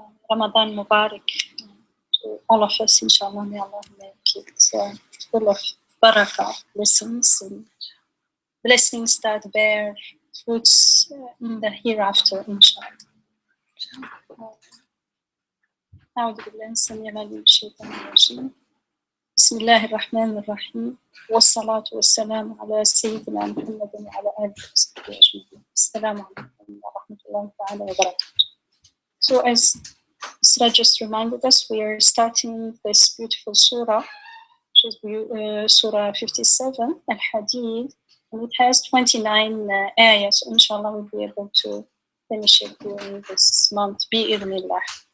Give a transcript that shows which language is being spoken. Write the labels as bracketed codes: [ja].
[en] Ramadan Mubarak to all of us, inshallah. May Allah make it full of barakah, blessings, and blessings that bear fruits in the hereafter, inshallah. [ar] أعوذ بالله السميع العليم من الشيطان الرجيم. بسم الله الرحمن الرحيم والصلاة والسلام على سيدنا محمد وعلى آله وصحبه أجمعين. السلام عليكم ورحمة الله تعالى وبركاته. [en] So as Surah just reminded us, we are starting this beautiful surah, which is Surah 57, Al-Hadid, and it has 29 ayahs. So inshallah, we'll be able to finish it during this month, bi-idhnillah.